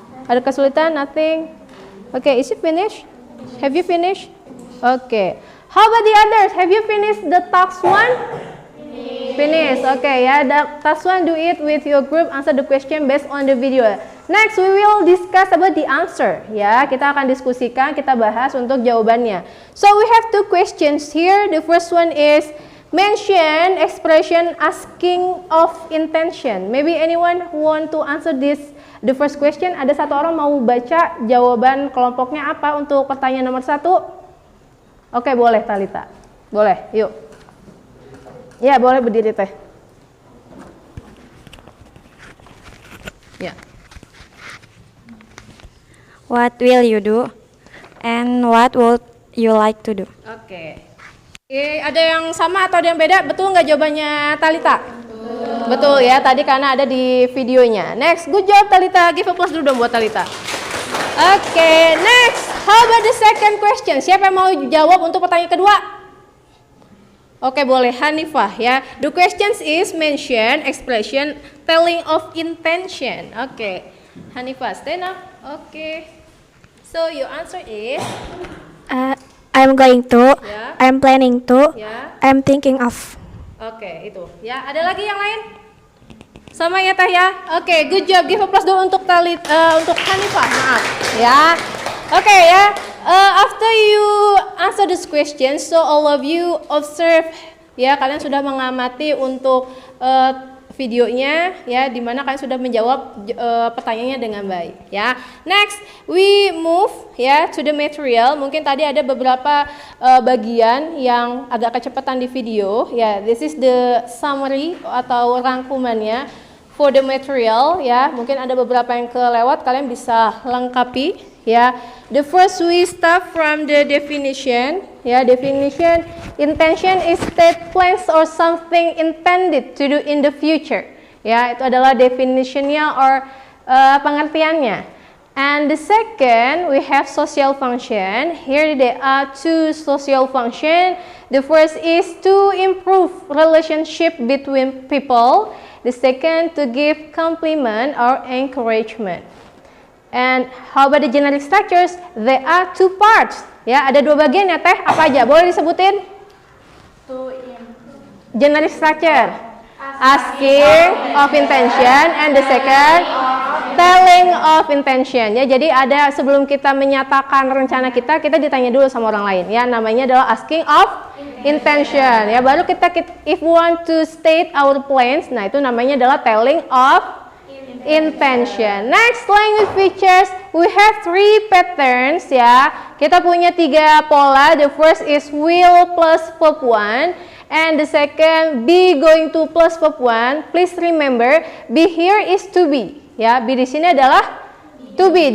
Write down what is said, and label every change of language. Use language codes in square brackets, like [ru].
[id] Ada kesulitan? [en] Nothing. Okay, is it finished? Have you finished? Okay. How about the others? Have you finished the task 1? Finish. Okay, ya. The task 1, do it with your group. Answer the question based on the video. Next, we will discuss about the answer. [id] Ya, kita akan diskusikan, kita bahas untuk jawabannya. [en] So we have two questions here. The first one is mention expression asking of intention. Maybe anyone who want to answer this? The first question. [id] Ada satu orang mau baca jawaban kelompoknya apa untuk pertanyaan nomor 1? Oke, boleh Talita. Boleh, yuk. Ya, boleh berdiri teh. Ya. [en] What will you do? And what would you like to do? Oke. [id] Ada yang sama atau ada yang beda? Betul nggak jawabannya Talita? Betul ya, tadi karena ada di videonya. [en] Next, good job Talita. Give a plus [id] dulu dong buat [en] Talita. Oke, next. How about the second question? [id] Siapa yang mau jawab untuk pertanyaan kedua? Oke, boleh Hanifah ya. [en] The questions is mention, expression, telling of intention. Oke. Hanifah, stand up. Oke. So your answer is I'm going to. Yeah. I'm planning to. ya. I'm thinking of. [id] Oke, itu. Ya, ada lagi yang lain? Sama ya Teh ya. Oke, good job. [en] Give a plus [id] dulu untuk untuk Hanifah. Maaf. Ya. Oke ya. [en] After you answer this question, so all of you observe [id] ya, kalian sudah mengamati untuk videonya ya, di mana kalian sudah menjawab pertanyaannya dengan baik ya. [en] Next, we move ya to the material. [id] Mungkin tadi ada beberapa bagian yang agak kecepatan di video ya. [en] This is the summary [id] atau rangkumannya [en] for the material ya. [id] Mungkin ada beberapa yang kelewat, kalian bisa lengkapi ya. [en] The first we start from the definition ya. Definition, intention is state plans or something intended to do in the future ya. [id] Itu adalah definitionnya or pengertiannya. [en] And the second we have social function. Here there are two social function. The first is to improve relationship between people. The second to give compliment or encouragement. And how about the generic structures? There are two parts. [id] Ya, ada dua bagian ya Teh. Apa aja? Boleh disebutin? [en] Generic structure. Asking of intention and the second telling of intention. [id] Ya, jadi ada sebelum kita menyatakan rencana kita ditanya dulu sama orang lain. Ya, namanya adalah asking of intention. Ya, baru kita [en] if we want to state our plans, [id] nah itu namanya adalah [en] telling of intention. Next, language features. We have 3 patterns ya. [id] Kita punya 3 pola. [en] The first is will plus verb 1 and the second be going to plus verb 1. Please remember, be here is to be. [id] Ya, be di sini adalah to be.